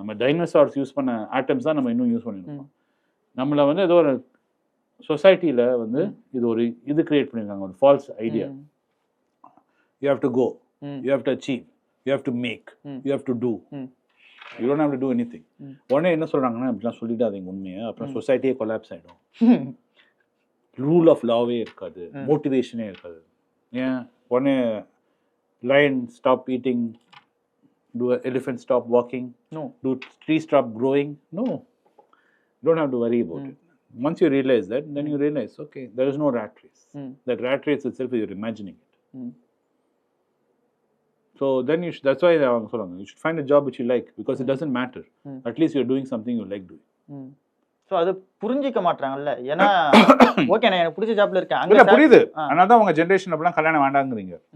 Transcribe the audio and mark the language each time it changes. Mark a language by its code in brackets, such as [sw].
[ta] நம்ம dinosaurs use பண்ண atoms தான் நம்ம இன்னும் யூஸ் பண்ணியிருக்கோம். நம்மளை வந்து ஏதோ ஒரு சொசைட்டியில் வந்து இது ஒரு இது கிரியேட் பண்ணியிருக்காங்க, ஒரு falls idea. [en] You have to go, you have to achieve, you have to make, you have to do, you don't have to do anything. [ta] உடனே என்ன சொல்கிறாங்கன்னா, இப்படிலாம் சொல்லிடாதீங்க உண்மையை, அப்புறம் சொசைட்டியே கொலாப்ஸ் ஆகிடும். ரூல் ஆஃப் லாவே இருக்காது, மோட்டிவேஷனே இருக்காது. ஏன் உடனே [en] lion stop eating, do elephant stop walking, no, do tree stop growing? No, you don't have to worry about it. Once you realize that, then you realize, okay, there is no rat race. That rat race itself, you're imagining it. So then that's why I'm saying you should find a job which you like, because it doesn't matter. At least you're doing something you like doing. [ta] So அது புரிஞ்சிக்க மாட்டாங்கல்ல. ஏன்னா okay நான் எனக்கு பிடிச்ச ஜாப்ல இருக்கேன், அங்க புரியுது. அதனால தான் உங்க ஜெனரேஷன் அப்படிலாம் கல்யாணம் வேண்டாங்கறீங்க.